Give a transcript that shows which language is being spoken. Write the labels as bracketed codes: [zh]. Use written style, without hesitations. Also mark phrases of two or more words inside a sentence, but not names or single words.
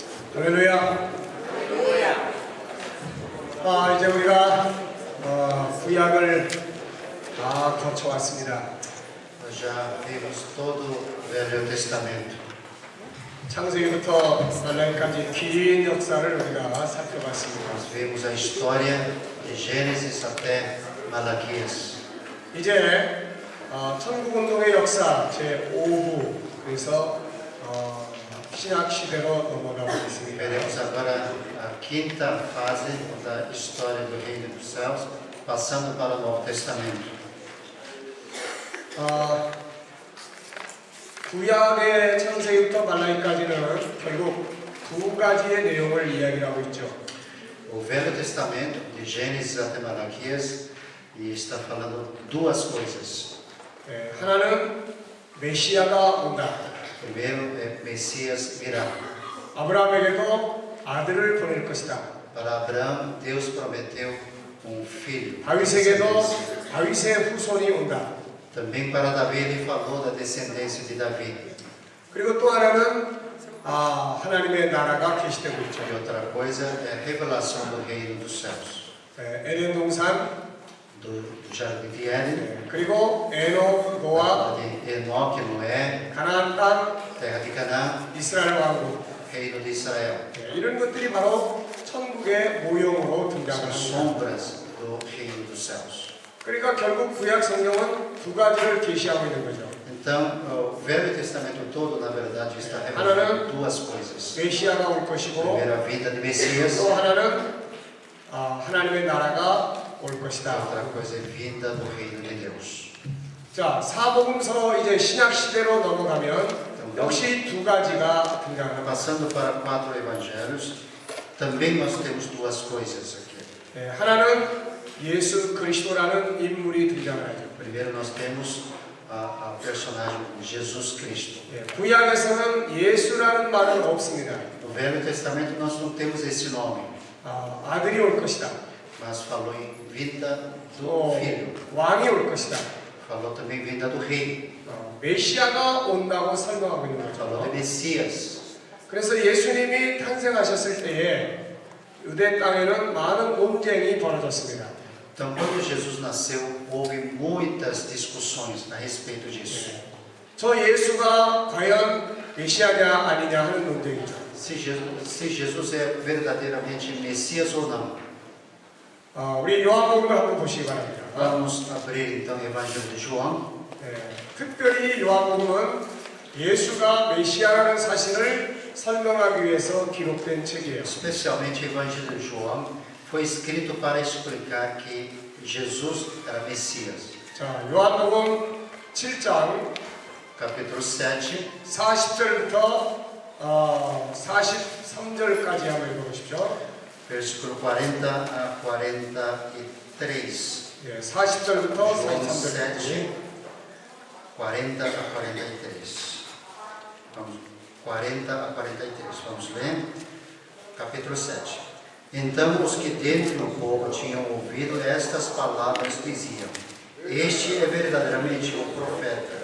[ko] 할렐루야. 이제 우리가 구약을 다 거쳐왔습니다. [pt] Já vimos todo o Velho Testamento. [ko] 창세기부터 말라기까지 긴 역사를 우리가 살펴봤습니다. [pt] Nós vimos a história de Gênesis até Malaquias. [ko] 이제 천국운동의 역사 제5부 그래서 신약 시대로 넘어가고 있습니다. [pt] Veremos agora a quinta fase da história do Reino dos Céus, passando para o Novo Testamento. [ko] 구약의 창세기부터 말라기까지는 결국 두 가지의 내용을 이야기하고 있죠. [pt] O Velho Testamento, de Gênesis até Malaquias, e está falando duas coisas. [ko] 하나는 메시아가 온다. [pt] Primeiro, Messias virá. [ko] 아브라함에게도 아들을 보낼 것이다. [pt] Para Abraão, Deus prometeu filho. [ko] 다윗에게도 다윗의 후손이 온다. [pt] Também para Davi, ele falou da descendência de Davi. [ko] 그리고 또 하나는 하나님의 나라가 계시되고 있죠. [pt] E outra coisa é a revelação do reino dos céus. [ko] 에덴 동산, [pt] Do jardim de Éden, [ko] 그리고 에녹, 노아, [pt] de Enoque, Noé, [ko] 가나안 땅, [pt] terra de Canaã, [ko] 이스라엘 왕국, [pt] reino de Israel. [ko] 이런 것들이 바로 천국의 모형으로 등장을 [pt] São [ko] 합니다. [pt] sombras do reino dos céus. [ko] 그러니까 결국 구약 성경은 두 가지를 계시하고 있는 거죠. [pt] Então, o Velho Testamento todo, na verdade, está revelando duas coisas. [ko] 메시아가 올 것이고 [pt] Primeiro, a vinda de Messias. [ko] 또 하나는 하나님의 나라가 올 것이다. [pt] Outra coisa é vinda do reino de Deus. [ko] 자, 사복음서 이제 신약 시대로 넘어가면 역시 두 가지가 등장합니다. [pt] Passando para 4 evangelhos, também nós temos duas coisas aqui. [ko] 하나는 예수 그리스도라는 인물이 등장을 하죠. [pt] Primeiro, nós temos a personagem Jesus Cristo. [ko] 구약에서는 예수라는 말은 없습니다. [pt] No Velho Testamento nós não temos esse nome, [ko] 아들이 올 것이다. [pt] mas falou em vinda do [ko] 또 [pt] Filho. [ko] 왕이 올 것이다. [pt] Falou também vinda do Rei. [ko] 메시아가 온다고 설명하고 있는 [pt] Falou [ko] 거죠. [pt] de Messias. [ko] 그래서 예수님이 탄생하셨을 때에 유대 땅에는 많은 논쟁이 벌어졌습니다. [pt] Então, quando Jesus nasceu, houve muitas discussões a respeito disso. [ko] 저 예수가 과연 메시아냐 아니냐 하는 논쟁이죠. [pt] Se Jesus é verdadeiramente Messias ou não. [ko] 우리 요한복음을 한번 보시기 바랍니다. [pt] Vamos abrir então o Evangelho de João. [ko] 특별히 요한복음은 예수가 메시아라는 사실을 설명하기 위해서 기록된 책이에요. [pt] Especialmente o Evangelho de João foi escrito para explicar que Jesus era Messias. [ko] 자, 요한복음 7장 [pt] Capítulo 7, [ko] 40절부터 43절까지 한번 읽어보십시오. [pt] versículo 40 a 43. [ko] 40절부터 [pt] João [ko] 43절까지. [pt] 7, 40 a 43. Vamos, 40 a 43. Vamos ler. Capítulo 7. Então os que dentro do povo tinham ouvido estas palavras diziam: Este é verdadeiramente o profeta.